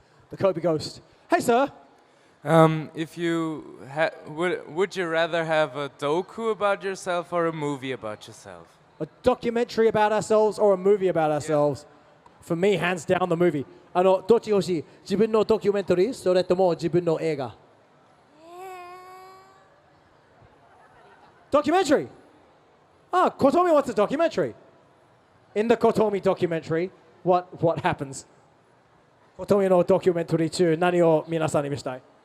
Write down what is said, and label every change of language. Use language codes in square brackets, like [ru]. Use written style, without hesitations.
[en] The Kobe ghost. Hey, sir. If you would you rather have a doku about yourself or a movie about yourself? A documentary about ourselves or a movie about ourselves? Yeah. For me, hands down, the movie. [ja] どっち欲しい？自分のドキュメンタリーそれとも自分の映画？ [en] Documentary. Ah, Kotomi wants a documentary. In the Kotomi documentary, what happens? [ja] Kotomi no documentary 中何を皆さんに見せたい？